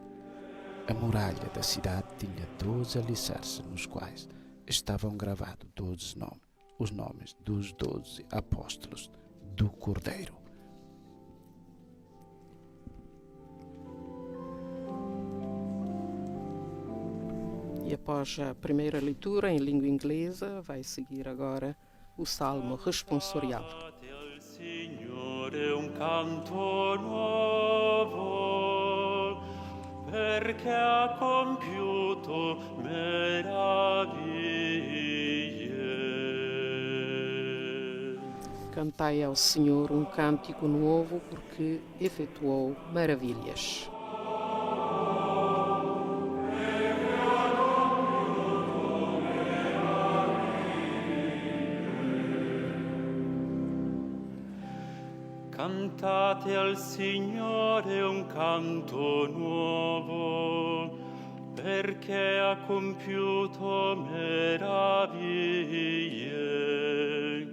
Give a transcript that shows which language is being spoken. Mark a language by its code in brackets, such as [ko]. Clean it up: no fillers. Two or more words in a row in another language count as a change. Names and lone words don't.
[pt] A muralha da cidade tinha 12 alicerces nos quais estavam gravados 12 nomes, os nomes dos 12 apóstolos do Cordeiro. E após a primeira leitura em língua inglesa, vai seguir agora o Salmo responsorial. [it] Signore un canto nuovo, perché ha compiuto meraviglie. [pt] Cantai ao Senhor um cântico novo, porque efetuou maravilhas. [it] Cantate al Signore un canto nuovo, perché ha compiuto meraviglie.